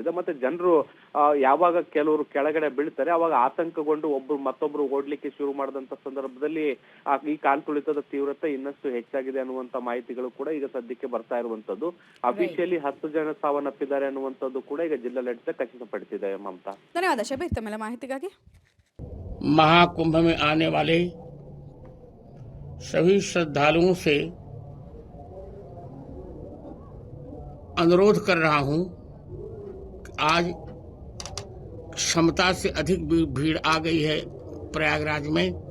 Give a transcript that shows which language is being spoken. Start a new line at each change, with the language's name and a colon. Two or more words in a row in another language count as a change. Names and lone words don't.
Kannada: ಮತ್ತೆ ಜನರು ಯಾವಾಗ ಕೆಲವರು ಕೆಳಗಡೆ ಬೀಳ್ತಾರೆ ಅವಾಗ ಆತಂಕಗೊಂಡು ಮತ್ತೊಬ್ರು ಓಡ್ಲಿಕ್ಕೆ ಶುರು ಮಾಡಿದಂತ ಸಂದರ್ಭದಲ್ಲಿ ಈ ಕಾಲ್ತುಳಿತದ ತೀವ್ರತೆ ಇನ್ನಷ್ಟು ಹೆಚ್ಚಾಗಿದೆ ಅನ್ನುವಂತ ಮಾಹಿತಿಗಳು ಕೂಡ ಈಗ ಸದ್ಯಕ್ಕೆ ಬರ್ತಾ ಇರುವಂತದ್ದು. ಅಫಿಷಿಯಲಿ 10 ಜನ ಸಾವನ್ನಪ್ಪಿದ್ದಾರೆ ಅನ್ನುವಂಥದ್ದು ಕೂಡ ಈಗ ಜಿಲ್ಲಾಡಳಿತ ಖಚಿತಪಡಿಸಿದೆ. ಮಮತಾ, ಧನ್ಯವಾದ ಶಬೀರ್ ತಮ್ಮೆಲ್ಲ ಮಾಹಿತಿಗಾಗಿ.
Hindi: महाकुंभ में आने वाले सभी श्रद्धालुओं से अनुरोध कर रहा हूं कि आज क्षमता से अधिक भीड़ आ गई है प्रयागराज में,